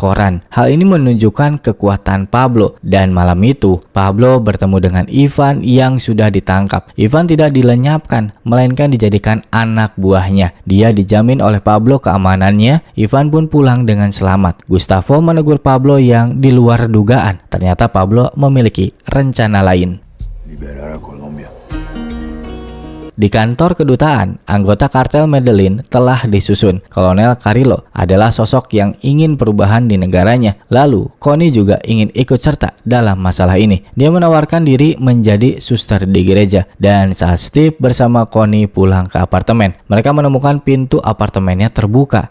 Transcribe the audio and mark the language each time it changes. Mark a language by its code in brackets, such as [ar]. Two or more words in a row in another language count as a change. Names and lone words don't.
[id] Hal ini menunjukkan kekuatan menemukan Pablo. Dan malam itu, Pablo bertemu dengan Ivan yang sudah ditangkap. Ivan tidak dilenyapkan, melainkan dijadikan anak buahnya. Dia dijamin oleh Pablo keamanannya. Ivan pun pulang dengan selamat. Gustavo menegur Pablo yang di luar dugaan. Ternyata Pablo memiliki rencana lain. [es] Liberar a Colombia. [id] Di kantor kedutaan, anggota kartel Medellin telah disusun. Kolonel Carrillo adalah sosok yang ingin perubahan di negaranya. Lalu, Connie juga ingin ikut serta dalam masalah ini. Dia menawarkan diri menjadi suster di gereja. Dan saat Steve bersama Connie pulang ke apartemen, mereka menemukan pintu apartemennya terbuka.